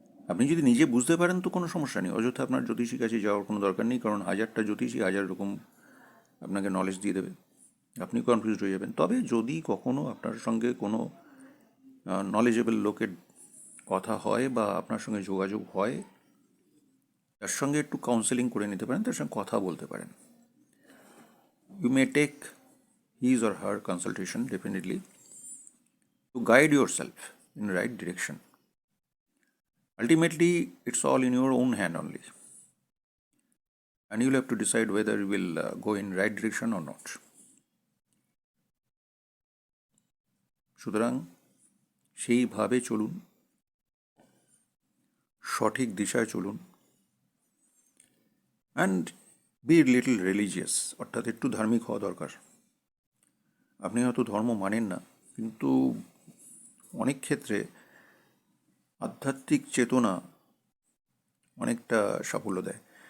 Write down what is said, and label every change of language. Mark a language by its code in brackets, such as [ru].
[bn] আপনি যদি নিজে বুঝতে পারেন তো কোনো সমস্যা নেই, অযথা আপনার জ্যোতিষীর কাছে যাওয়ার কোনো দরকার নেই, কারণ হাজারটা জ্যোতিষী হাজার রকম আপনাকে নলেজ দিয়ে দেবে, আপনি কনফিউজড হয়ে যাবেন। তবে যদি কখনো আপনার সঙ্গে কোনো নলেজেবল লোকের কথা হয় বা আপনার সঙ্গে যোগাযোগ হয়, তার সঙ্গে একটু কাউন্সেলিং করে নিতে পারেন, তার সঙ্গে কথা বলতে পারেন। [en] You may take his or her consultation definitely to guide yourself in the right direction. Ultimately, it's all in your own hand only, and you'll have to decide whether you will go in right direction or not. [bn] সুতরাং সেইভাবে চলুন, সঠিক দিশায় চলুন, [en] and be little religious, [bn] অর্থাৎ একটু ধার্মিক হওয়া দরকার। আপনি হয়তো ধর্ম মানেন না, কিন্তু অনেক ক্ষেত্রে আধ্যাত্মিক চেতনা অনেকটা সাফল্য দেয়।